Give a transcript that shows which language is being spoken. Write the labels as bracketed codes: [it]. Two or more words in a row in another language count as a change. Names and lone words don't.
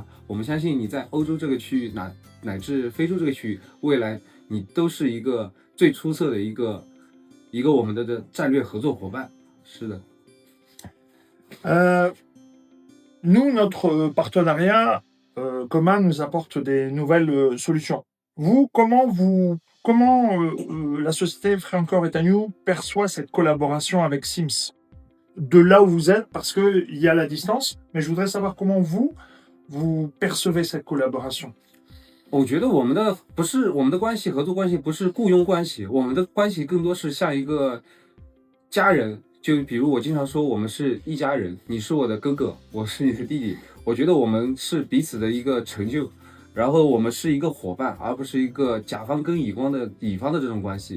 [zh] 我们相信你在欧洲这个区域，乃至非洲这个区域，未来你都是一个最出色的一个我们的战略合作伙伴。是的。 [fr] Nous, notre partenariat commun nous apporte des nouvelles solutions. Vous, comment la société Freecore et Agnew perçoit cette collaboration avec Sims de là où vous êtes, parce qu'il y a la distance, mais je voudrais savoir comment vous percevez cette collaboration. [zh] 我觉得我们的关系，合作关系不是雇佣关系，我们的关系更多是像一个家人。就比如我经常说，我们是一家人，你是我的哥哥，我是你的弟弟。我觉得我们是彼此的一个成就，然后我们是一个伙伴，而不是一个甲方跟乙方的这种关系。